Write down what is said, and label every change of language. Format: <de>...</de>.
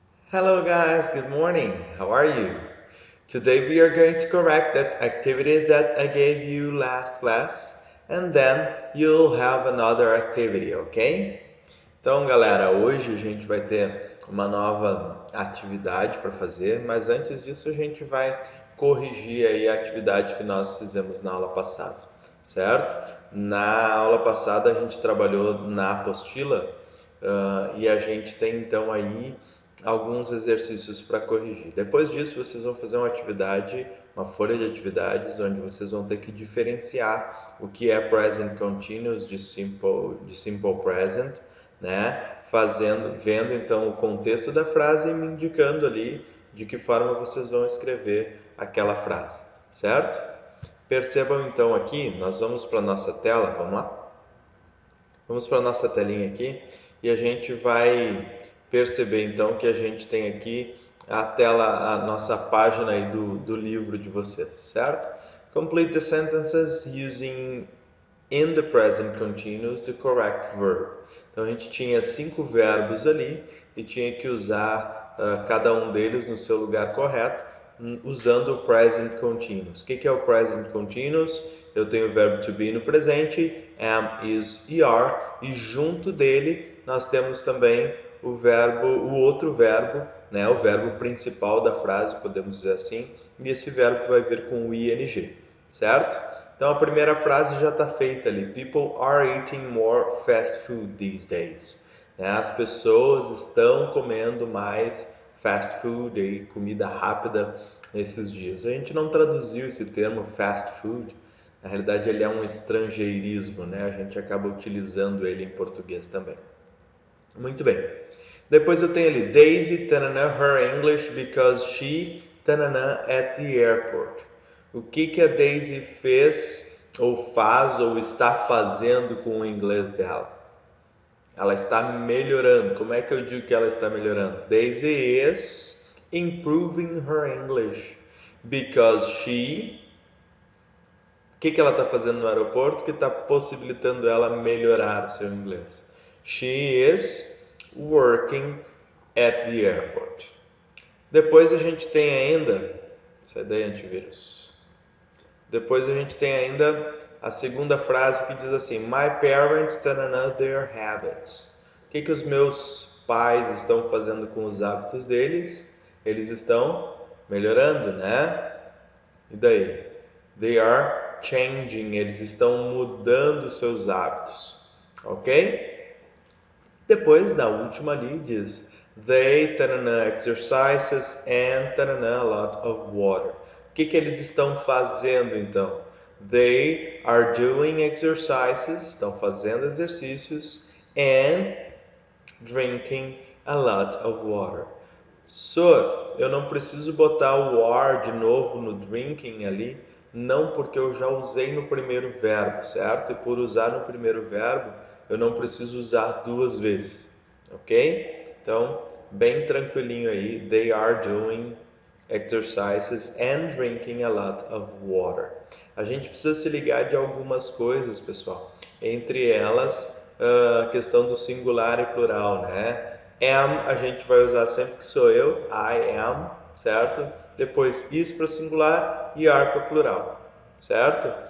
<en>Hello guys, good morning. How are you? Today we are going to correct that activity that I gave you last class and then you'll have another activity, ok?</en> <pt>Então, galera, hoje a gente vai ter uma nova atividade para fazer, mas antes disso a gente vai corrigir aí a atividade que nós fizemos na aula passada, certo? Na aula passada a gente trabalhou na apostila e a gente tem então aí alguns exercícios para corrigir. Depois disso, vocês vão fazer uma atividade, uma folha de atividades, onde vocês vão ter que diferenciar o que é present continuous de simple present, né? Vendo então o contexto da frase e me indicando ali de que forma vocês vão escrever aquela frase, certo? Percebam então aqui, nós vamos para a nossa tela, vamos lá? Vamos para a nossa telinha aqui e a gente vai perceber então que a gente tem aqui a tela, a nossa página aí do livro de vocês, certo?</pt> <en>Complete the sentences using in the present continuous the correct verb.</en> <pt>Então a gente tinha 5 verbos ali e tinha que usar cada um deles no seu lugar correto, usando o present continuous. O que é o present continuous? Eu tenho o verbo to be no presente, am, is, er, e junto dele nós temos também o outro verbo, né, o verbo principal da frase, podemos dizer assim, e esse verbo vai vir com o ing, certo? Então a primeira frase já está feita ali.</pt> <en>People are eating more fast food these days.</en> <pt>As pessoas estão comendo mais fast food, aí, comida rápida nesses dias. A gente não traduziu esse termo fast food. Na realidade ele é um estrangeirismo, né? A gente acaba utilizando ele em português também. Muito bem. Depois eu tenho ali</pt> <en>Daisy tanana, her English because she tanana, at the airport.</en> <pt>O que a Daisy fez ou faz ou está fazendo com o inglês dela? Ela está melhorando. Como é que eu digo que ela está melhorando?</pt> <en>Daisy is improving her English because she.</en> <pt>O que ela está fazendo no aeroporto que está possibilitando ela melhorar o seu inglês?</pt> <en>She is working at the airport.</en> <pt>Depois a gente tem ainda. Sai daí, antivírus. Depois a gente tem ainda a segunda frase que diz assim:</pt> <en>My parents turn their habits.</en> <pt>O que os meus pais estão fazendo com os hábitos deles? Eles estão melhorando, né? E daí?</pt> <en>They are changing.</en> <pt>Eles estão mudando seus hábitos. Ok? Depois, na última ali, diz</pt> <en>They exercises and a lot of water.</en> <pt>O que eles estão fazendo então?</pt> <en>They are doing exercises,</en> <pt>estão fazendo exercícios,</pt> <en>and drinking a lot of water.</en> <pt>So, eu não preciso botar o are de novo no drinking ali, não, porque eu já usei no primeiro verbo, certo? E por usar no primeiro verbo, eu não preciso usar duas vezes, ok? Então, bem tranquilinho aí.</pt> <en>They are doing exercises and drinking a lot of water.</en> <pt>A gente precisa se ligar de algumas coisas, pessoal. Entre elas, a questão do singular e plural, né? Am a gente vai usar sempre que sou eu,</pt> <en>I am,</en> <pt>certo? Depois is para singular e are para plural, certo?</pt>